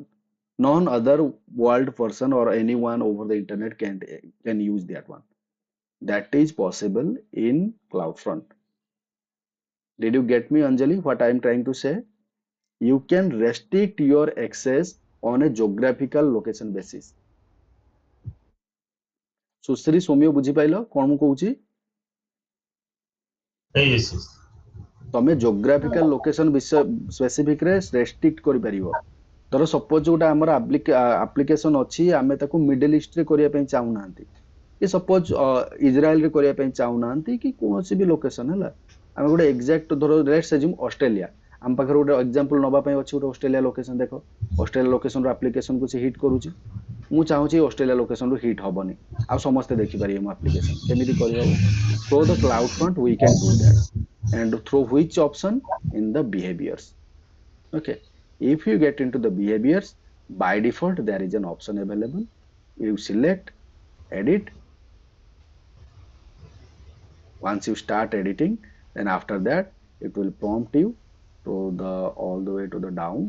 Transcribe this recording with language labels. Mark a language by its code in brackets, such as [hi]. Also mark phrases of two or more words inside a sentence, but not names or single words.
[en] None other world person or anyone over the internet can use that one. That is possible in CloudFront. Did you get me, Anjali, what I am trying to say? You can restrict your access on a geographical location basis. [or] ସୁଶ୍ରୀ ସୌମ୍ୟ ବୁଝିପାଇଲ କଣ ମୁଁ କହୁଛି? [en] Yes, yes. [or] ତମେ [en] geographical location [or] ବିଷୟ ସ୍ପେସିଫିକ ରେ ରେଷ୍ଟ୍ରିକ୍ଟ କରିପାରିବ। ଧର ସପୋଜ ଗୋଟେ ଆମର ଆପ୍ଲିକେସନ ଅଛି, ଆମେ ତାକୁ ମିଡଲ ଇଷ୍ଟ ରେ କରିବା ପାଇଁ ଚାହୁଁନାହାନ୍ତି, କି ସପୋଜ ଇସ୍ରାଏଲ ରେ କରିବା ପାଇଁ ଚାହୁଁନାହାନ୍ତି, କି କୌଣସି ବି ଲୋକେସନ ହେଲା, ଆମେ ଗୋଟେ ଏକ୍ଜାକ୍ଟ ଧର [en] let's assume [or] ଅଷ୍ଟ୍ରେଲିଆ, ଆମ ପାଖରେ ଗୋଟେ ଏକ୍ଜାମ୍ପଲ ନବା ପାଇଁ ଅଛି, ଗୋଟେ ଅଷ୍ଟ୍ରେଲିଆ ଲୋକେସନ ଦେଖ, ଅଷ୍ଟ୍ରେଲିଆ ଲୋକେସନ ର ଆପ୍ଲିକେସନ କୁ ସେ ହିଟ୍ କରୁଛି। ମୁଁ ଚାହୁଁଛି ଅଷ୍ଟ୍ରେଲିଆ ଲୋକେସନ ରୁ ହିଟ୍ ହବନି, ଆଉ ସମସ୍ତେ ଦେଖିପାରିବେ ମୋ ଆପ୍ଲିକେସନ। କେମିତି କରିହବ? [en] Through the CloudFront we can do that. And through which option? In the behaviors. Okay, if you get into the behaviors, by default there is an option available. You select edit. Once you start editing, then after that it will prompt you to the all the way to the down.